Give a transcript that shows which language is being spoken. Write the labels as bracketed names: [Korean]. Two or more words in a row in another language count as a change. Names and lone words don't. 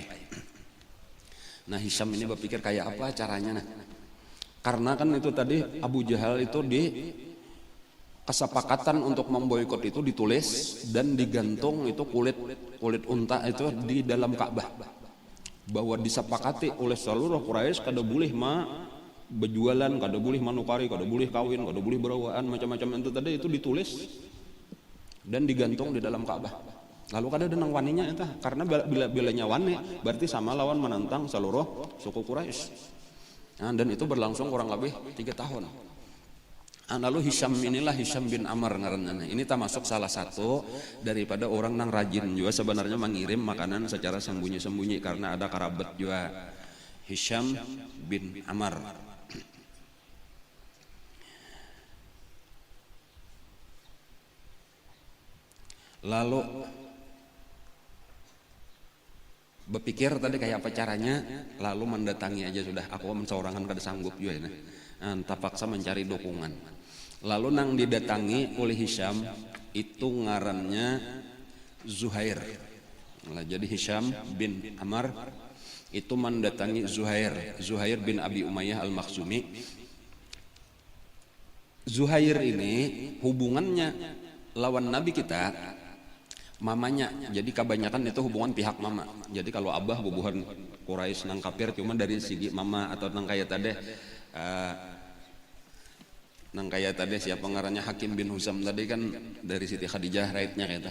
[Banjar] Nah Hisham ini berpikir kayak apa caranya nah. [Indonesian] Karena kan itu tadi Abu Jahal itu di kesepakatan untuk memboikot itu ditulis dan digantung itu kulit unta itu di dalam Ka'bah, bahwa disepakati oleh seluruh Quraisy kada boleh berjualan, kada boleh manukari, kada boleh kawin, kada boleh berawaan macam-macam itu tadi itu ditulis dan digantung di dalam Ka'bah. [Banjar] Lalu kada ada nang waninya itu, karena bilanya wani berarti sama lawan menentang seluruh suku Quraisy. [Indonesian] Dan itu berlangsung kurang lebih 3 tahun. [Banjar] Lalu Hisham inilah Hisham bin Amr ngaranna. [Indonesian] Ini termasuk salah satu daripada orang nang rajin juga sebenarnya mengirim makanan secara sembunyi-sembunyi, karena ada kerabat juga Hisham bin Amr. [Banjar] Lalu berpikir tadi kayak apa caranya, lalu mendatangi aja sudah, aku menseorangan kada sanggup juga ya. [Indonesian] Terpaksa mencari dukungan. Lalu nang didatangi oleh Hisham itu ngarannya Zuhair. Nah, jadi Hisham bin Amr itu mendatangi Zuhair bin Abi Umayyah al-Makhzumi. [Banjar] Zuhair ini hubungannya lawan Nabi kita mamanya, jadi kebanyakan itu hubungan pihak mama. Jadi kalau abah bubuhan Quraisy nang kafir cuma dari segi mama, atau nang kayak tadi siapa ngarannya Hakim bin Husam tadi kan dari Siti Khadijah raitnya kata.